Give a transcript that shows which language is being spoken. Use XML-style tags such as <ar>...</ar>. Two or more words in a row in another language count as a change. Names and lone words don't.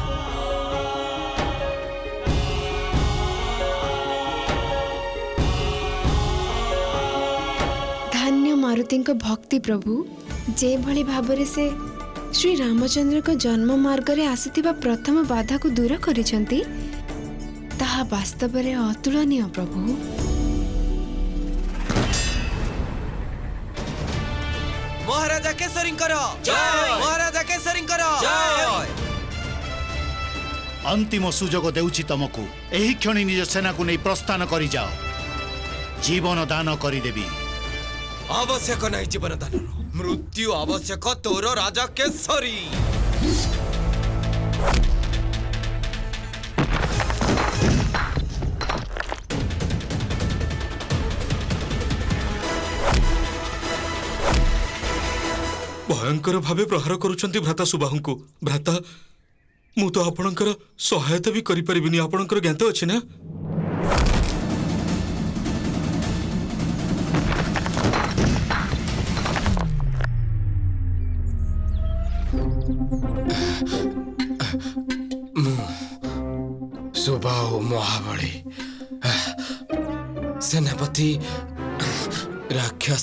<or>ଧନ୍ୟ ମାରୁତିଙ୍କ ଭକ୍ତି ପ୍ରଭୁ, ଯେଭଳି ଭାବରେ ସେ ଶ୍ରୀ ରାମଚନ୍ଦ୍ରଙ୍କ ଜନ୍ମ ମାର୍ଗରେ ଆସୁଥିବା ପ୍ରଥମ ବାଧାକୁ ଦୂର କରିଛନ୍ତି ତାହା ବାସ୍ତବରେ ଅତୁଳନୀୟ ପ୍ରଭୁ। ମହାରାଜା କେଶରୀଙ୍କର ଜୟ, ମହାରାଜା କେଶରୀଙ୍କର ଜୟ। ଅନ୍ତିମ ସୁଯୋଗ ଦେଉଛି ତମକୁ ଏହି କ୍ଷଣି ନିଜ ସେନା କୋ ନହିଁ ପ୍ରସ୍ଥାନ କରି ଯାଅ। ଜୀବନ ଦାନ କରି ଦେବି। ଆବଶ୍ୟକ ନାହିଁ ଜୀବନ ଦାନ, ମୃତ୍ୟୁ ଆବଶ୍ୟକ ତୋର ରାଜା କେଶରୀ। ଭୟଙ୍କର ଭାବେ ପ୍ରହାର କରୁଛନ୍ତି ଭ୍ରାତା ସୁବାହୁଙ୍କୁ। ଭ୍ରାତା ମୁଁ ତ ଆପଣଙ୍କର ସହାୟତା ଭି କରି ପାରିବିନି, ଆପଣଙ୍କର ଜ୍ଞାତ ଅଛି ନା? ସୁବାହୁ ମହାବଳୀ ସେନାପତି ରାକ୍ଷସ</or>